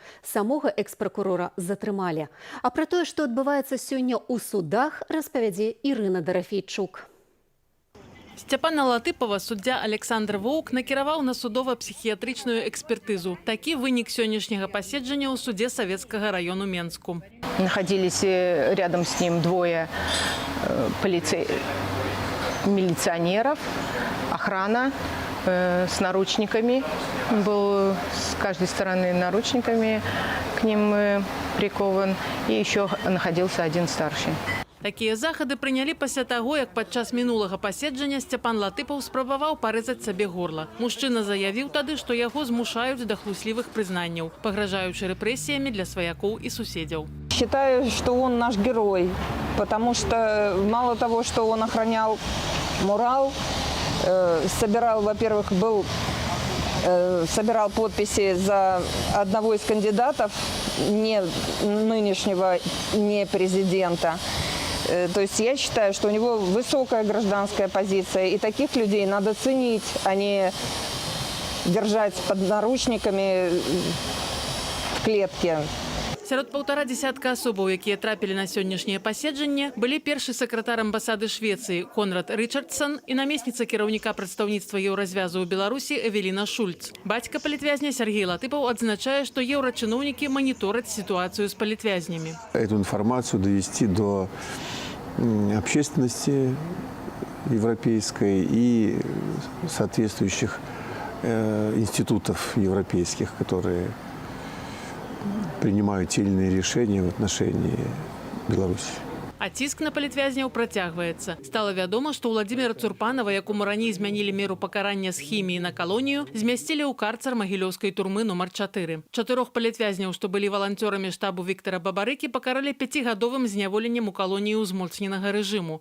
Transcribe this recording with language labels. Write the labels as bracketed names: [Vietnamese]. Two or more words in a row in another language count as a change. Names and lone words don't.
[Belarusian] Самога экс-пракурора затрымалі. А пра тое, што адбываецца сёння ў судах, распавядзе Ірына Дарафейчук. Сцяпана Латыпова суддзя Александр Воўк накіраваў на судова-псіхіятрычную экспертызу. Такі вынік сённяшняга паседжання ў судзе Савецкага району Менску. [Russian] Находились рядом с ним двое милиционеров, охрана с наручниками. Был с каждой стороны наручниками к ним прикован. И еще находился один старший. [Belarusian] Такія захады прынялі пасля таго, як падчас мінулага паседжання Сцяпан Латыпаў спрабаваў парэзаць сабе горла. Мужчына заявіў тады, што яго змушаюць да хлуслівых прызнанняў, пагражаючы рэпрэсіямі для сваякоў і суседзяў. [Russian] Считаю, что он наш герой, потому что мало того, что он охранял мурал, собирал, во-первых, собирал подписи за одного из кандидатов, не нынешнего, не президента. То есть я считаю, что у него высокая гражданская позиция, и таких людей надо ценить, а не держать под наручниками в клетке. [Belarusian] Сярод 1,5 десятка асобаў, якія трапілі на сённяшняе паседжанне, былі першы сакратар амбасады Швецыі Конрад Рычардсон і намесніца кіраўніка прадстаўніцтва еўразвязу ў Беларусі Эвеліна Шульц. Бацька палітвязня Сергей Латыпаў адзначае, што еўрачыноўнікі манітораць сітуацыю з палітвязнямі. [Russian] Эту информацию довести до общественности европейской и соответствующих институтов европейских, которые принимают те или иные решения в отношении Беларуси. [Belarusian] А ціск на палітвязняў працягваецца. Стала вядома, што Владзіміра Цурпанова, якому раней змянілі меру пакарання з хіміі на калонію, змясцілі ў карцар магілёўскай турмы нумар 4. 4 палітвязняў, што былі валанцёрамі штабу Віктара Бабарыкі, пакаралі 5гадовым зняволеннем у калоніі ўзмоцненага рэжыму.